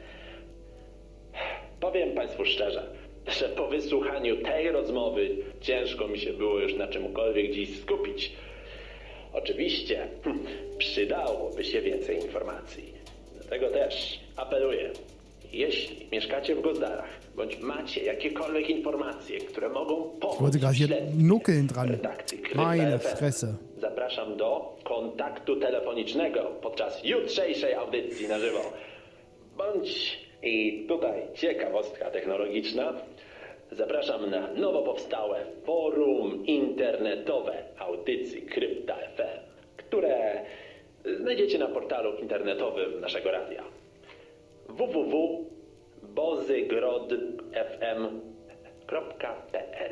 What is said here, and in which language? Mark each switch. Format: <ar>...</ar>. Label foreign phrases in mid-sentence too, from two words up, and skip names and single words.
<pl>Powiem państwu szczerze, że po wysłuchaniu tej rozmowy ciężko mi się było już na czymkolwiek dziś skupić. Oczywiście przydałoby się więcej informacji. Dlatego też apeluję, jeśli mieszkacie w Gozdarach, bądź macie jakiekolwiek informacje, które mogą</pl> <de>Ich</de> <pl>pomóc</pl> <de>wollte</de> <pl>w</pl> <de>gerade hier</de> <pl>śledztwie</pl> <de>nuckeln dran.</de> <pl>redakcji Krypta</pl> <de>Meine</de> <pl>FM,</pl> <de>Fresse.</de> <pl>zapraszam do kontaktu telefonicznego podczas jutrzejszej audycji na żywo. Bądź i tutaj ciekawostka technologiczna. Zapraszam na nowo powstałe forum internetowe audycji Krypta FM, które znajdziecie na portalu internetowym naszego radia www.bozygrodfm.pl.</pl>